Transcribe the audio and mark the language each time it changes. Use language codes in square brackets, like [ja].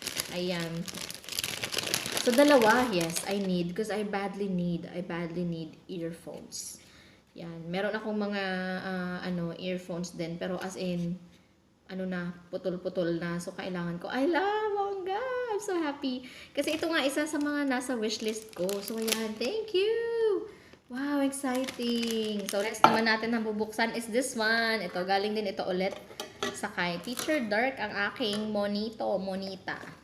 [en] Ayan. So, dalawa, yes, I need. Because I badly need earphones. Yan. [tl] Meron akong mga, earphones din. Pero as in, putol-putol na. [en] So, [tl] kailangan ko. [en] I love, bongga. I'm so happy. [tl] Kasi ito nga, isa sa mga nasa wishlist ko. [en] So, ayan. Thank you. Wow, exciting. So, next [tl] naman natin na bubuksan [en] is this one. [tl] Ito, galing din ito ulit sa kay Teacher Dirk, ang aking monita.